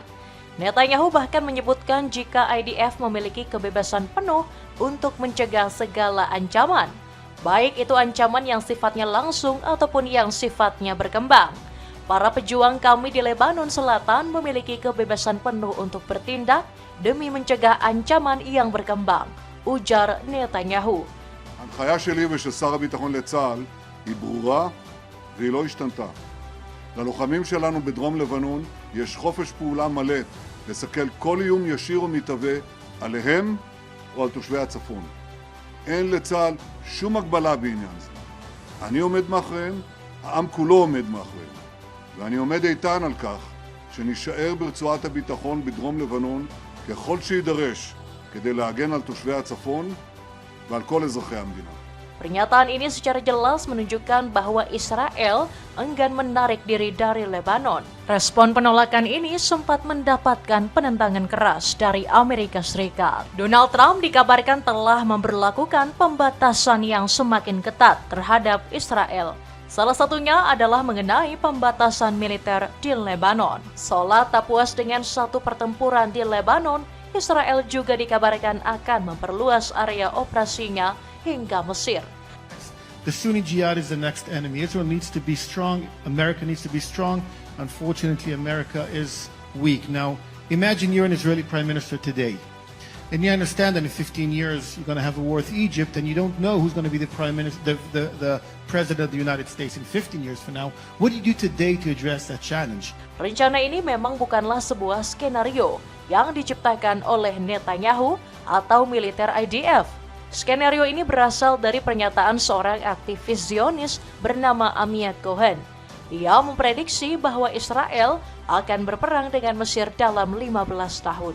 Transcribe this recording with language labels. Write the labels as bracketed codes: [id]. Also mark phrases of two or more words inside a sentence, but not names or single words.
[id] Netanyahu bahkan menyebutkan jika IDF memiliki kebebasan penuh untuk mencegah segala ancaman, baik itu ancaman yang sifatnya langsung ataupun yang sifatnya berkembang. Para pejuang kami di Lebanon Selatan memiliki kebebasan penuh untuk bertindak demi mencegah ancaman yang berkembang, ujar Netanyahu. [he] ההנחיה שלי ושל שר הביטחון לצה"ל היא ברורה והיא לא השתנתה. ללוחמים שלנו בדרום לבנון יש חופש פעולה מלא לסכל כל איום ישיר ומתהווה עליהם או על תושבי הצפון. אין לצה"ל שום הגבלה בעניין זה. אני עומד מאחוריהם, העם כולו עומד מאחוריהם. ואני עומד איתן על כך שנשאר ברצועת הביטחון בדרום לבנון ככל שידרש כדי להגן על תושבי הצפון ועל כל אזרחי המדינה. [id] Pernyataan ini secara jelas menunjukkan bahwa Israel enggan menarik diri dari Lebanon. Respon penolakan ini sempat mendapatkan penentangan keras dari Amerika Serikat. Donald Trump dikabarkan telah memberlakukan pembatasan yang semakin ketat terhadap Israel. Salah satunya adalah mengenai pembatasan militer di Lebanon. Seolah tak puas dengan satu pertempuran di Lebanon, Israel juga dikabarkan akan memperluas area operasinya hingga Mesir. [en] The Sunni Jihad is the next enemy. Israel needs to be strong. America needs to be strong. Unfortunately, America is weak. Now, imagine you're an Israeli prime minister today. And you understand that in 15 years, you're going to have a war with Egypt, and you don't know who's going to be the prime minister, the president of the United States in 15 years from now. What do you do today to address that challenge? [id] Rencana ini memang bukanlah sebuah skenario yang diciptakan oleh Netanyahu atau militer IDF. Skenario ini berasal dari pernyataan seorang aktivis Zionis bernama Amiad Cohen. Ia memprediksi bahwa Israel akan berperang dengan Mesir dalam 15 tahun.